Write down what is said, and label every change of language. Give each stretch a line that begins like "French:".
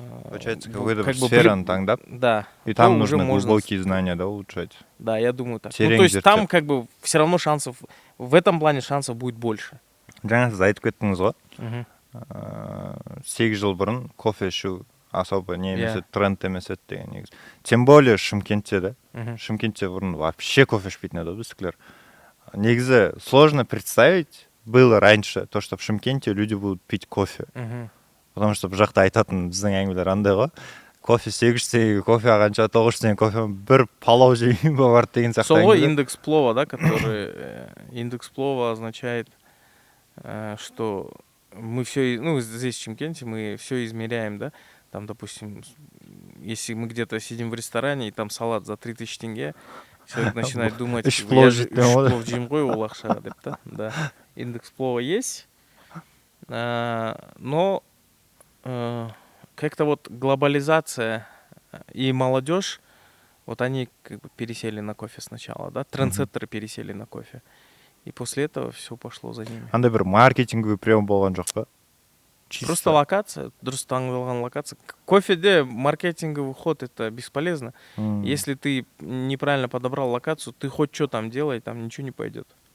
Russian: получается, какой-то сфера таңдап, да, и там нужно глубокие знания, да, улучшать. Да, я думаю так. Ну, то есть там как бы все равно шансов, в этом плане шансов будет больше.
Kazakh: Жаңа сіз айтып кеттіңіз ғой, 8 жыл бұрын кофе ішу
Russian: особо
Kazakh: не емес еді, тренд емес еді деген негізі.
Russian: Тем более
Kazakh: Шымкентте, да? Шымкентте бұрын вообще кофе ішпейтін еді біздікілер.
Russian: Негізі сложно представить было раньше то, что в Шымкенте люди будут пить кофе. потому что
Kazakh: бұл жақта айтатын біздің әңгімелер андай ғой, кофе 800 теңгеге кофе алғанша 900 теңге кофе бір палау жеймін барды деген сияқты.
Russian: Сол ғой индекс плова, да, который индекс плова означает, что мы все, ну, здесь в Чимкенте мы все измеряем, да, там, допустим, если мы где-то сидим в ресторане и там салат за 3000 тенге, человек начинает думать, я же
Kazakh: плов жеймін ғой ол ақшаға деп,
Russian: да, индекс плова есть, но как-то вот глобализация и молодежь, вот они как бы пересели на кофе сначала, да, трендсеттеры пересели на кофе. И после этого все пошло за ними.
Kazakh: Андай бір
Russian: маркетинговый прием
Kazakh: болған жоқ па?
Russian: Просто локация,
Kazakh: дұрыс таңдалған локация.
Russian: Кофеде маркетинговый ход это бесполезно. Если ты неправильно подобрал локацию, ты хоть что там делай, там ничего не пойдет.